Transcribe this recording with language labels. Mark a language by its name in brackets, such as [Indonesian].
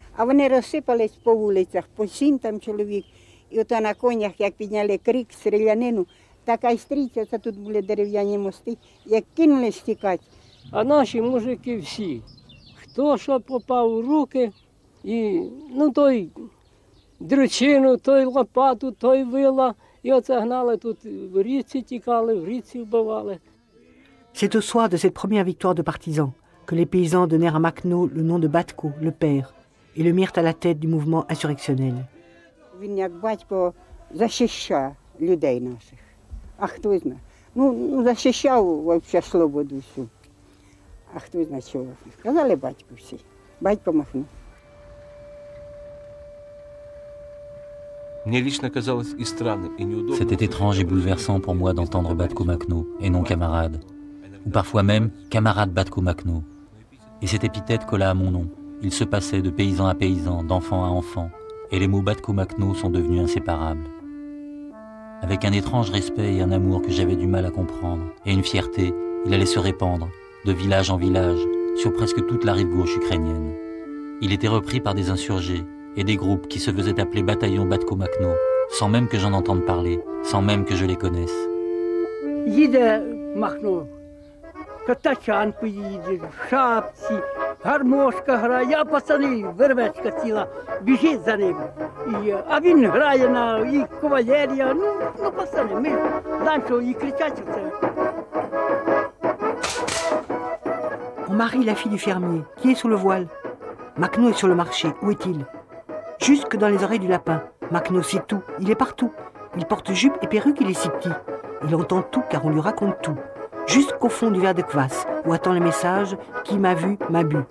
[Ukrainian] А вони розсипались по вулицях, по 7 там чоловік. І ото на конях, як підняли крик, стрілянину, така й стріча, це тут були дерев'яні мости, як кинулись тікати. А наші мужики всі, хто що попав у руки, і, ну, той дрючину, той лопату, той вила, і оце гнали тут, в річці тікали, в річці вбивали. [French] C'est au soir de cette première victoire de partisans que les paysans donnèrent à Makhno le nom de Batko, le père, et le mirent à la tête du mouvement insurrectionnel. [Ukrainian] Він як батько захищав людей наших. А хто знає? Ну, захищав взагалі свободу всю. А хто знає чого? Сказали батько всі. Батько Махно. [French] C'était étrange et bouleversant pour moi d'entendre Batko Makhno et non camarade, ou parfois même camarade Batko Makhno. Et cette épithète colla à mon nom. Il se passait de paysan à paysan, d'enfant à enfant, et les mots Batko Makhno sont devenus inséparables. Avec un étrange respect et un amour que j'avais du mal à comprendre, et une fierté, il allait se répandre, de village en village, sur presque toute la rive gauche ukrainienne. Il était repris par des insurgés et des groupes qui se faisaient appeler bataillon Batko Makhno, sans même que j'en entende parler, sans même que je les connaisse. [Ukrainian] їде Махно, Катачанку їде, в шапці, гармошка грає, а пацани, вервечка ціла, біжить за ним. А він грає на і кавалерія, ну пацани, ми знаємо, що і кричать оце. [French] On marie la fille du fermier, qui est sous le voile. Macno est sur le marché, où est-il? Jusque dans les oreilles du lapin. Macno sait tout, il est partout. Il porte jupe et perruque, il est si petit. Il entend tout car on lui raconte tout. Jusqu'au fond du verre de kvass, où attend le message « Qui m'a vu, m'a bu ».